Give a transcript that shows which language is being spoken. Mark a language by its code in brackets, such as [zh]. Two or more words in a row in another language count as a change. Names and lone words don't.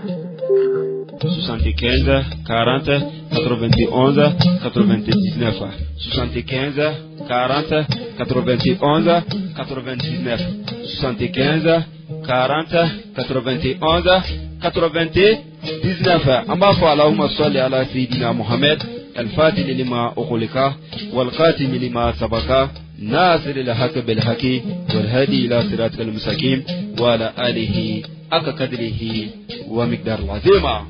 [bm] 75 40 91 99 75 40 91 99 75 40 91 99. an b'a fɔ [ar] اللهم صل على سيدنا محمد الفاتح لما أغلق والخاتم لما سبق ناصر الحق بالحق والهادي إلى صراط المستقيم وعلى آله حق قدره ومقدار العظيم.